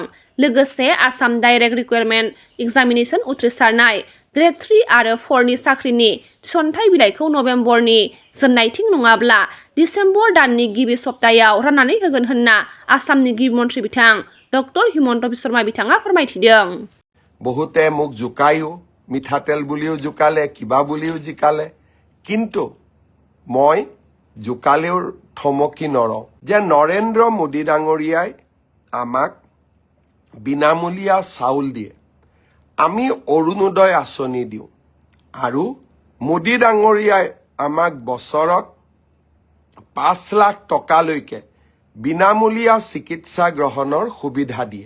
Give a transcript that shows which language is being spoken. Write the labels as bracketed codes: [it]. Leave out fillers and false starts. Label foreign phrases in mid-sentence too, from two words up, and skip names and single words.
[brx] लोगोसे आसाम डाइरेक्ट रिक्वायरमेन्ट एग्जामिनेसन उथ्रिसारनाय ग्रेड 3 आरो 4 नि साख्रिनि थिसनथाइ बिलाइखौ नभेम्बरनि जोबनायथिं नङाब्ला डिसेम्बर दाननि गिबि सप्तायाव राननानै होगोन होनना आसामनि गिबि मन्त्रि बिथां डक्टर हिमन्त बिश्व शर्मा बिथाङा फोरमायथिदों। [as] বহুতে মোক জোকায়ো মিঠাতেল বুলিও জোকালে কিবা বুলিও জিকালে কিন্তু মই জোকালেও থমকি নৰওঁ যে নৰেন্দ্ৰ মোদী ডাঙৰীয়াই আমাক বিনামূলীয়া চাউল দিয়ে আমি অৰুণোদয় আঁচনি দিওঁ আৰু মোদী ডাঙৰীয়াই আমাক বছৰত 5 লাখ টকালৈকে বিনামূলীয়া চিকিৎসা গ্ৰহণৰ সুবিধা দিয়ে।